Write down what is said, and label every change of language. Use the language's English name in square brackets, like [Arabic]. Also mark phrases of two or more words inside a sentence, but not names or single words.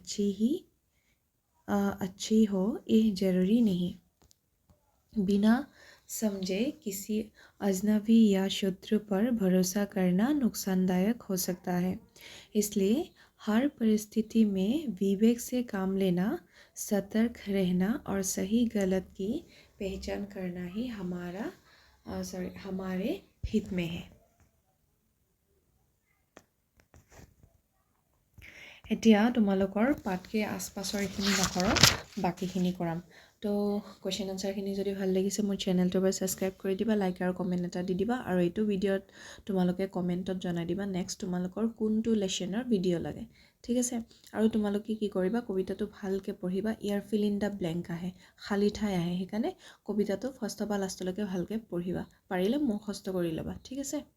[Hindi] अच्छी हो यह जरूरी नहीं बिना समझे किसी अजनबी या शत्रु पर भरोसा करना नुकसानदायक हो सकता है इसलिए हर परिस्थिति में विवेक से काम लेना सतर्क रहना और सही गलत की पहचान करना ही हमारे हित में है [Assamese] এতিয়া তোমালোকৰ পাঠকে আশপাশৰ এইখিনি নকৰক বাকিখিনি কৰাম তো [English] question answer [Assamese] যদি ভাল লাগিছে মোৰ চেনেলটো এবাৰ ছাবস্ক্ৰাইব কৰি দিবা লাইক আৰু কমেণ্ট এটা দি দিবা আৰু এইটো ভিডিঅ'ত তোমালোকে কমেণ্টত জনাই দিবা নেক্সট তোমালোকৰ কোনটো লেচনৰ ভিডিঅ' লাগে ঠিক আছে আৰু তোমালোকে কি কৰিবা কবিতাটো ভালকৈ পঢ়িবা ইয়াৰ [English] fill in the blank [Assamese] আহে খালী ঠাই আহে সেইকাৰণে কবিতাটো ফাৰ্ষ্টৰ পৰা লাষ্টলৈকে ভালকৈ পঢ়িবা পাৰিলে মুখস্থ কৰি ল'বা ঠিক আছে